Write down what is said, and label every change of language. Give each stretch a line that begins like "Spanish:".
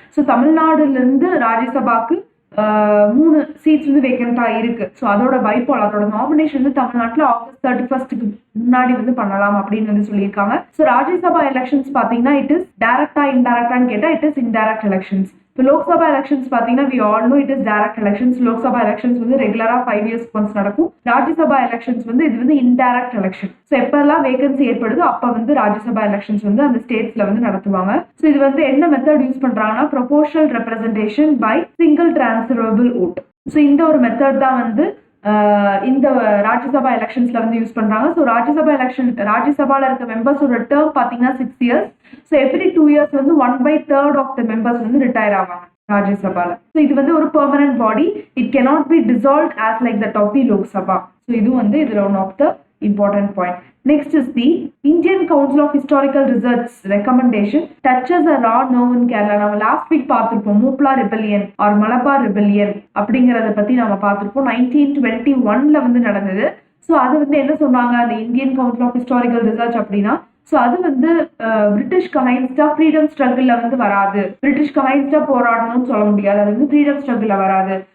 Tamil: So தமிழ்நாடுல இருந்து ராஜ்யசபாக்கு 3 seeds வந்து வேக்கண்டா இருக்கு. ஸோ அதோட பைபால் அதோட நாமினேஷன் வந்து தமிழ்நாட்டில் ஆகஸ்ட் 31st முன்னாடி வந்து பண்ணலாம் அப்படின்னு வந்து சொல்லியிருக்காங்க. ஸோ ராஜ்யசபா எலெக்ஷன்ஸ் பார்த்தீங்கன்னா இட் இஸ் டைரக்டா இன்டைரக்டான்னு கேட்டால்
English: It is indirect elections.
Tamil: இப்போ லோக்சபா எலெக்ஷன்ஸ் பார்த்தீங்கன்னா
English: We all know it is direct elections.
Tamil: Lok Sabha elections வந்து ரெகுலரா 5 years ஒன்ஸ் நடக்கும். ராஜ்யசபா எலெக்ஷன்ஸ் வந்து இது வந்து இன்டைரக்ட் எலெக்ஷன். ஸோ எப்பெல்லாம் வேகன்சி ஏற்படுதோ அப்போ வந்து ராஜ்யசபா எலெக்ஷன்ஸ் வந்து அந்த ஸ்டேட்ஸ்ல வந்து நடத்துவாங்க. ஸோ இது வந்து என்ன மெத்தட் யூஸ் பண்றாங்கன்னா proportional representation by single transferable vote. So இந்த ஒரு மெத்தட் தான் வந்து இந்த ராஜ்யசபா எலெக்ஷன்ஸ்ல வந்து யூஸ் பண்றாங்க. ஸோ ராஜ்யசபால இருக்க மெம்பர்ஸோட டேர்ம் பாத்தீங்கன்னா 6 years. ஸோ எவ்ரி 2 years வந்து 1/3 ஆஃப் த மெம்பர்ஸ் வந்து ரிட்டையர் ஆவாங்க ராஜ்யசபால. ஸோ இது வந்து ஒரு permanent body.
English: It cannot be dissolved as like that of the Lok Sabha.
Tamil: So இது வந்து இதுல
English: One of the important point. Next is the Indian Council of Historical Research recommendation touches a raw nerve in Kerala.
Tamil: நம்ம last week பார்த்திருப்போம் மூப்லா rebellion R Malabar rebellion அப்படிங்கறத பத்தி நம்ம பார்த்திருப்போம். 1921ல வந்து நடந்தது. ஸோ அது வந்து என்ன சொன்னாங்க அந்த Indian council of historical research அப்படின்னா ஸோ அது வந்து பிரிட்டிஷ்க்கு அகைன்ஸ்டா ஃப்ரீடம் ஸ்ட்ரகிள்ல வந்து வராது. பிரிட்டிஷ்க்கு அகைன்ஸ்டா போராடணும்னு சொல்ல முடியாது. அது வந்து ஃப்ரீடம் ஸ்ட்ரகிள்ல வராது.